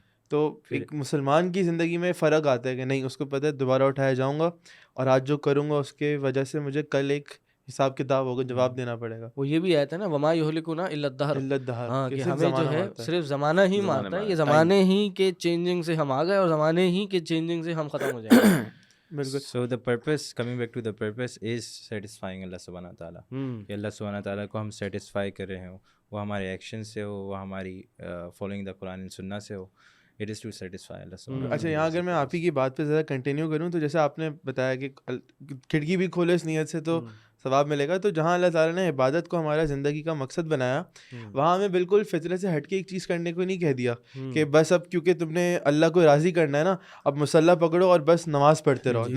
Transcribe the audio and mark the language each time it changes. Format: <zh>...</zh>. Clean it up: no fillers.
<ur>تو ایک مسلمان کی زندگی میں فرق آتا ہے کہ نہیں، اس کو پتہ ہے دوبارہ اٹھایا جاؤں گا، اور آج جو کروں گا اس کے وجہ سے مجھے کل ایک حساب کتاب ہوگا، جواب دینا پڑے گا. وہ یہ بھی آتا ہے نا،</ur> <ar>وما یہلکنا الا الدہر،</ar> <ur>ہاں کہ ہمیں جو ہے صرف زمانہ ہی مارتا ہے. یہ زمانے ہی کے چینجنگ سے ہم آ گئے اور زمانے ہی کے چینجنگ سے ہم ختم ہو جائیں گے. بالکل.</ur> <en>So the purpose, coming back to the purpose is satisfying اللہ سبحانہ تعالیٰ.</en> <ur>کہ اللہ سبحانہ تعالیٰ کو ہم سیٹسفائی کر رہے ہوں، وہ ہمارے ایکشن سے ہو، وہ ہماری</ur> <en>following the قرآن and سنہ</en> <ur>سے ہو.</ur> <en>It is to satisfy اللہ سبحانہ.</en> <ur>اچھا، یہاں اگر میں آپ ہی کی بات پہ ذرا کنٹینیو کروں تو جیسے آپ نے بتایا کہ کھڑکی بھی کھولے اس نیت سے تو ثواب ملے گا. تو جہاں اللہ تعالیٰ نے عبادت کو ہمارا زندگی کا مقصد بنایا، وہاں ہمیں بالکل فطرت سے ہٹ کے ایک چیز کرنے کو نہیں کہہ دیا کہ بس اب کیونکہ تم نے اللہ کو راضی کرنا ہے نا، اب مصلی پکڑو اور بس نماز پڑھتے رہو.</ur>